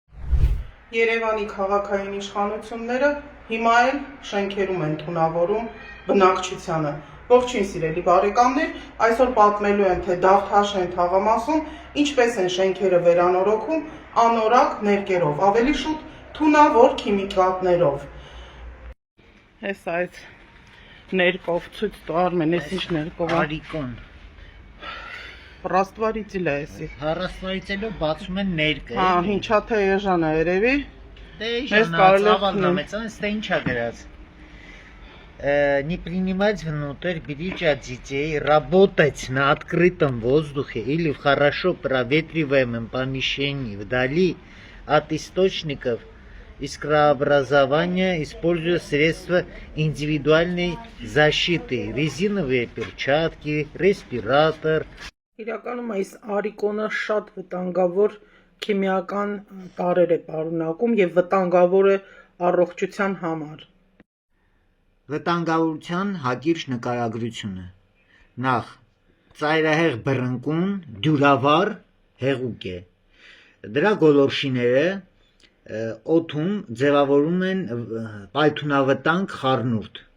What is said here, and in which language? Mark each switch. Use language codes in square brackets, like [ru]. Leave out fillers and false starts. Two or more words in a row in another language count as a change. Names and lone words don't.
[hy] Երևանի քաղաքային իշխանությունները հիմա էլ շենքերում են թունավորում բնակչությանը։ Ողջույն սիրելի բարեկամներ, այսօր պատմելու եմ, թե Դավթաշեն թաղամասում ինչպես են շենքերը վերանորոգում անորակ ներկերով, ավելի շուտ թունավոր քիմիկատներով։ Այս այդ ներկով ցույց տա Արմեն, այս ինչ ներկով է։ Արիկոն։ Ռաստվարիցիլ է էսի։ Ռաստվարիցիլով բացում են ներկը։ Հա, ինչա թե էժան է երևի։ Դե էժան, ծավալն մեծան, ստե ինչա գրած։ [ru] Не принимать внутрь, берите от детей, работать на открытом воздухе или в хорошо проветриваемом помещении вдали от источников искрообразования, используя средства индивидуальной защиты, резиновые перчатки, респиратор. [hy] Իրականում այս արիկոնը շատ վտանգավոր քիմիական տարրեր է պարունակում եւ վտանգավոր է առողջության համար։ Վտանգավորության հակիրճ նկարագրությունը։ Նախ ծայրահեղ բռնկուն, դյուրավառ հեղուկ է։ Դրա գոլորշիները օդում ձևավորում են պայթունավտանգ խառնուրդ։